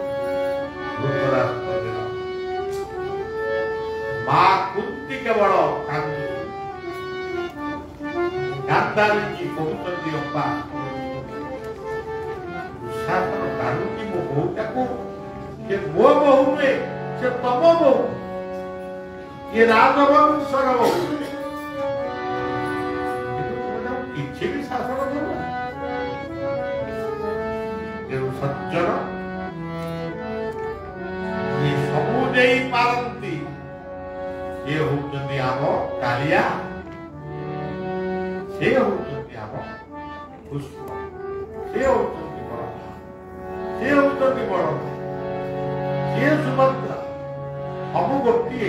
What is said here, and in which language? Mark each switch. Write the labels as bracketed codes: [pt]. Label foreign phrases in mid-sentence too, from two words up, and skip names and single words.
[or] ମା କୁନ୍ତି କେବଳ କାନ୍ଦୁଛି। ଗାନ୍ଧାରୀ କହୁଛନ୍ତି ଅପା ଦୁଃଶାସନ ଟାଣୁଛି ମୋ ବୋହୂଟାକୁ। ସେ ମୋ ବୋହୂ ନୁହେଁ, ସେ ତମ ବୋହୂ। ଏ ରାଜବଂଶର ବୋହୂ କିଛି ବି ଶାସନ କରୁ ସଜ୍ଜନ ଇଏ ସବୁ ଦେଇ ପାରନ୍ତି। ସେ ହଉଛନ୍ତି ଆମ କାଳିଆ, ସେ ହଉଛନ୍ତି ଆମ ପୁଷ୍ପ, ସେ ହଉଛନ୍ତି ବଡ଼, ସେ ହଉଛନ୍ତି ବଡ଼, ସେ ସୁଭଦ୍ରା, ସବୁ ଗୋଟିଏ।